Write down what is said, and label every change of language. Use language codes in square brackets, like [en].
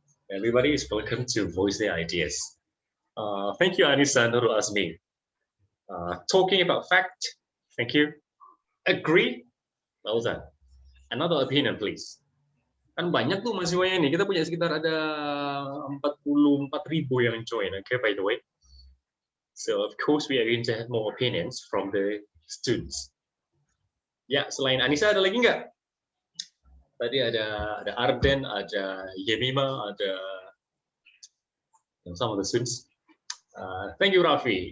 [en] Everybody is welcome to voice their ideas. Thank you, Anissa Nurul Azmi. Talking about fact, thank you. Agree? Well done. Another opinion, please. [id] Kan banyak tuh mahasiswanya nih. Kita punya sekitar ada 44.000 yang join. [en] Okay, by the way. So of course we are going to have more opinions from the students. [id] Ya, selain Anissa ada lagi nggak? Tadi ada Arden, ada Yemima, ada [en] some of the students. Thank you, [id] Rafi.